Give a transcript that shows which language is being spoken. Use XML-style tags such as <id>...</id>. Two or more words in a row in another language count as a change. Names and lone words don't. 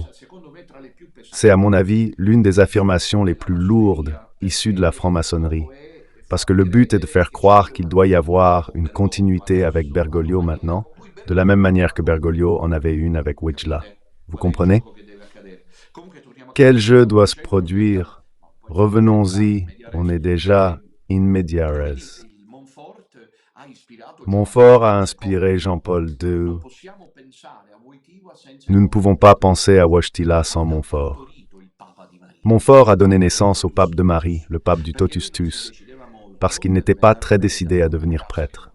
<fr>C'est à mon avis l'une des affirmations les plus lourdes issues de la franc-maçonnerie, parce que le but est de faire croire qu'il doit y avoir une continuité avec Bergoglio maintenant, de la même manière que Bergoglio en avait une avec Wojtyła. Vous comprenez? Quel jeu doit se produire? Revenons-y, on est déjà</fr> <la>in media res.</la> <fr>Montfort a inspiré Jean-Paul II. Nous ne pouvons pas penser à Wojtyła sans Montfort. Montfort a donné naissance au pape de Marie, le pape du Totus Tuus, parce qu'il n'était pas très décidé à devenir prêtre.</fr>